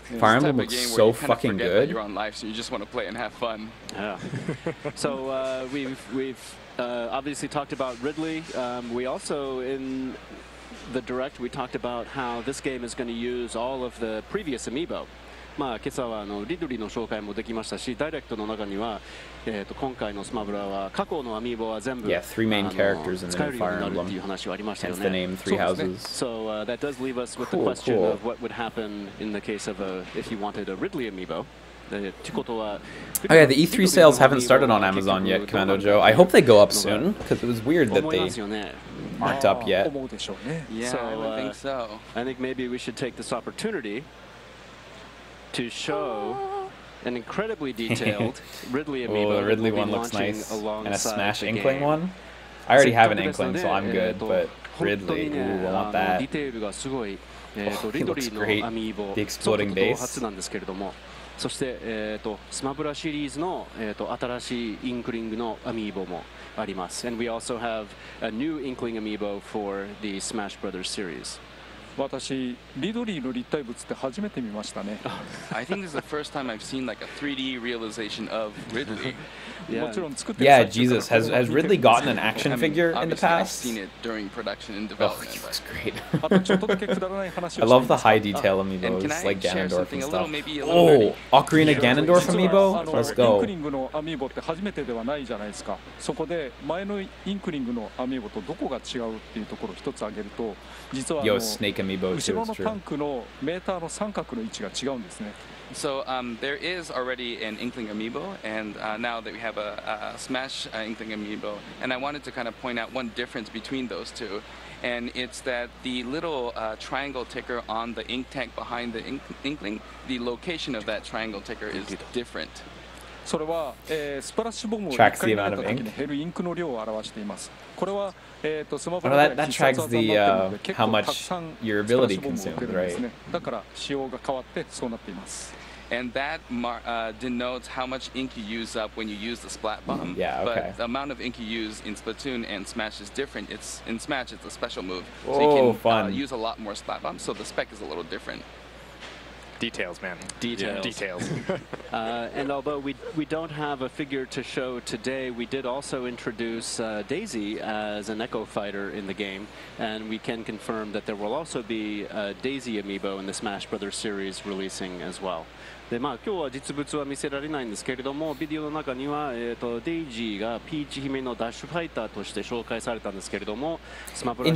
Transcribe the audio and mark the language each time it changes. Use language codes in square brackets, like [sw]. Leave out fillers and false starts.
[en] Fire Emblem looks so fucking good. You're on life, so you just want to play and have fun. Yeah. So we've obviously talked about Ridley. We also in the Direct we talked about how this game is going to use all of the previous amiibo. [ja] まあ今朝はリドリーの紹介もできましたし、ダイレクトの中には今回のスマブラは過去のアミーボは全部 [en] three main characters in the new Fire Emblem. Hence the name Treehouses. So that does leave us with the question of what would happen in the case of if you wanted a Ridley amiibo. Oh yeah, the E3 sales haven't started on Amazon yet, Commando Joe. I hope they go up soon, because it was weird that they aren't up yet. Yeah, I would think so. I think maybe we should take this opportunity to show an incredibly detailed Ridley amiibo. Oh, the Ridley one looks nice. And a Smash Inkling one? I already have an Inkling, so I'm good, but Ridley, ooh, I want that. Oh, he looks great. The exploding base. [ja] そしてスマブラシリーズの新しいインクリングのアミーボもあります。 [en] And we also have a new Inkling amiibo for the Smash Brothers series. [ja] 私リドリーの立体物って初めて見ましたね。 [en] I think this is the first time I've seen like a 3D realization of Ridley. Yeah, Jesus, has Ridley gotten an action figure in the past? I've seen it during production and development. Oh, he looks great. I love the high detail amiibos, like Ganondorf and stuff. Oh, Ocarina Ganondorf amiibo? Let's go. [ja] インクリングのアミーボって初めてではないじゃないですか。そこで前のインクリングのアミーボとどこが違うっていうところを一つ挙げると、実は [en] Yo, Snake amiibo [ja] 後 [en] too, [ja] ろ [en] it's [ja] のタンクのメーターの三角の位置が違うんですね。 [en] So there is already an Inkling amiibo, and now that we have a Smash Inkling amiibo, and I wanted to kind of point out one difference between those two, and it's that the little triangle ticker on the ink tank behind the Inkling, the location of that triangle ticker is different. [ja] それは、スプラッシュボムを1回投げた時に減るインクの量を表しています。これは、スマホで必殺技になっているので結構たくさんスプラッシュボムを受けるんですね。だから仕様が変わってそうなっています。 [en] And that denotes how much ink you use up when you use the splat bomb. Yeah, okay. But the amount of ink you use in Splatoon and Smash is different. It's in Smash, it's a special move, so you can fun. Use a lot more splat bombs. So the spec is a little different. Details, man. Details. Yeah. Details. And although we don't have a figure to show today, we did also introduce Daisy as an Echo Fighter in the game, and we can confirm that there will also be a Daisy amiibo in the Smash Brothers series releasing as well. [ja] で今日は実物は見せられないんですけれども、ビデオの中には、デイジーがピーチ姫のダッシュファイターとして紹介されたんですけれども、スマブラ